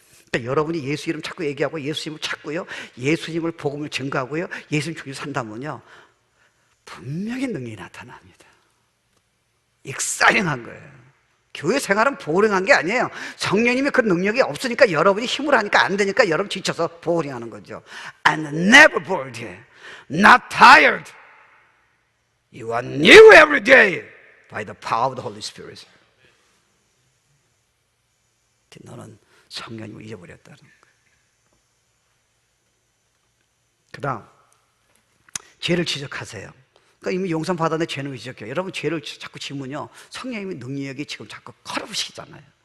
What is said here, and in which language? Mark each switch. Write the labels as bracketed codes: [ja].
[ko] 그러니까 여러분이 예수 이름 자꾸 얘기하고 예수님을 찾고요, 예수님을 복음을 증거하고요, 예수님 중에 산다면요 분명히 능력이 나타납니다. 익사링한 거예요. 교회 생활은 보링한 게 아니에요. 성령님이 그 능력이 없으니까 여러분이 힘을 하니까 안 되니까 여러분 지쳐서 보링하는 거죠. [en] And never bored, not tired. You are new every day by the power of the Holy Spirit. [ko] 너는 성령님을 잊어버렸다는 거예요. 그 다음, 죄를 지적하세요. 그러니까 이미 용서 받았는데 죄는 왜 지적해요? 여러분 죄를 자꾸 지면요 성령님의 능력이 지금 자꾸 컷오프시키잖아요.